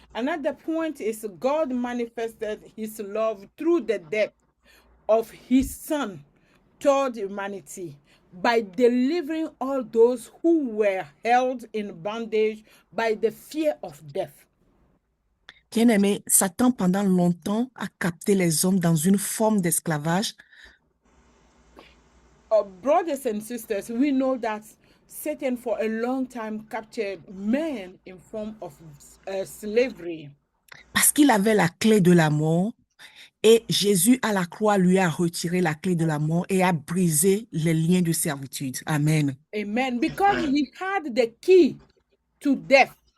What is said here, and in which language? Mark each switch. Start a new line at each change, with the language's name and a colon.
English: Another point is God manifested his love through the death of his Son toward humanity by delivering all those who were held in bondage by the fear of death.
French: Bien-aimé, Satan pendant longtemps a capté les hommes dans une forme d'esclavage.
English: Brothers and sisters, we know that Satan for a long time captured men in form of slavery.
French: Parce qu'il avait la clé de la mort, et Jésus à la croix lui a retiré la clé de la mort et a brisé les liens de servitude. Amen.
English: Amen. Because he had the key to death.